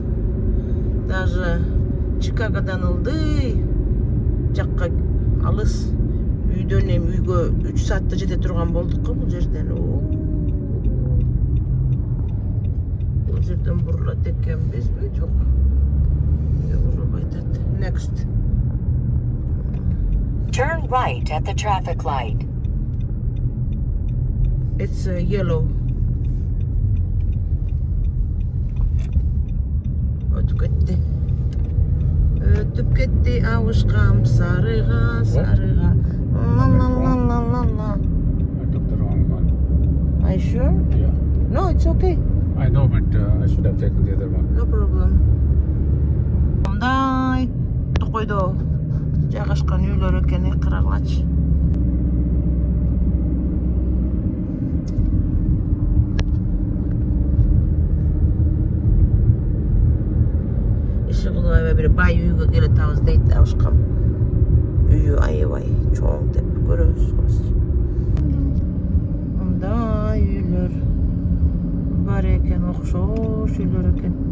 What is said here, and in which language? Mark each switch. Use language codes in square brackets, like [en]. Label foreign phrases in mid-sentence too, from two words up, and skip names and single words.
[ky] Даже Чикагодан ылдый жакка алыс үйдөн эми үйгө 3 саатта жете турган болдук го бул жерден. Бул жерден бурулат экенбизби? Жок. [en] Next. Turn right at the traffic light. It's yellow. [ky] Өтүп кетти авышкам сарыга. La. [en] I took the wrong one. Are you sure? Yeah. No, it's okay. I know, but I should have taken the other one. No problem. [ky] Мындай токойдо жайгашкан үйлөр экен, карагылачы. Иши кылып аябай бир бай үйгө келатабыз дейт абышкам. Үйү аябай чоң деп көрөсүз. Мындай үйлөр бар экен, окшош үйлөр экен.